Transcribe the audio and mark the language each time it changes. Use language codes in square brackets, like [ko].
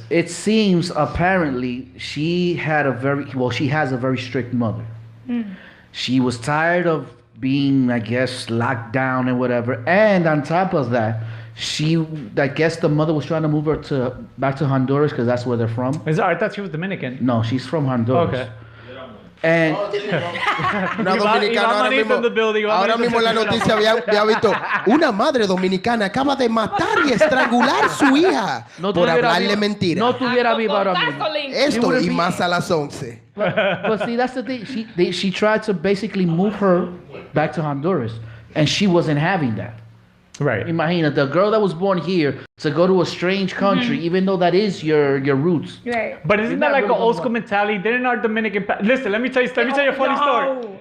[en] It seems apparently she has a very strict mother. She was tired of being, I guess, locked down and whatever. And on top of that, I guess the mother was trying to move her back to Honduras because that's where they're from. I thought she was Dominican. No, she's from Honduras. Okay. And [es] Una dominicana ahora mismo en la noticia había visto una madre dominicana acaba de matar y estrangular su hija por hablarle mentira. No tuviera viva ahora mismo. Esto y más a las 11. [en] But see, that's the thing. She tried to basically move her back to Honduras, and she wasn't having that. Right. Imagina, the girl that was born here to go to a strange country, even though that is your roots. Right. But isn't that like an old school mentality? Didn't our Dominican... Listen, let me tell you a funny story.